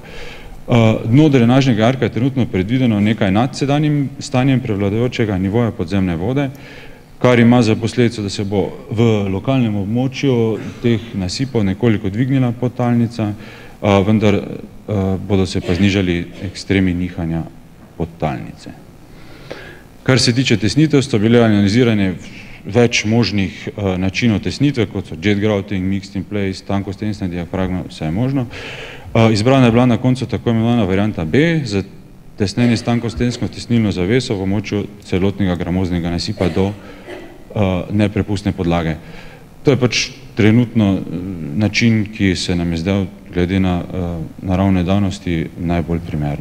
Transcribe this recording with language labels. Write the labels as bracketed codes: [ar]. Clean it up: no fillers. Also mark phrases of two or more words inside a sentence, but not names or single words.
[sl] Dno drenažnega jarka je trenutno predvideno nekaj nad sedanjim stanjem prevladujočega nivoja podzemne vode, kar ima za posledico, da se bo v lokalnem območju teh nasipov nekoliko dvignila podtalnica, vendar bodo se pa znižali ekstremi nihanja podtalnice. Kar se tiče tesnitev, so bile analizirane več možnih načinov tesnitve, kot so [en] jet grouting, mixed in place, [sl] tankostenjsna diafragma, vse je možno. Izbrana je bila na koncu tako imenovana varianta B za tesnenje stankostensko tesnilno zaveso v območju celotnega gramoznega nasipa do neprepustne podlage. To je pač trenutno način, ki se nam je zdaj glede na naravne danosti najbolj primeren.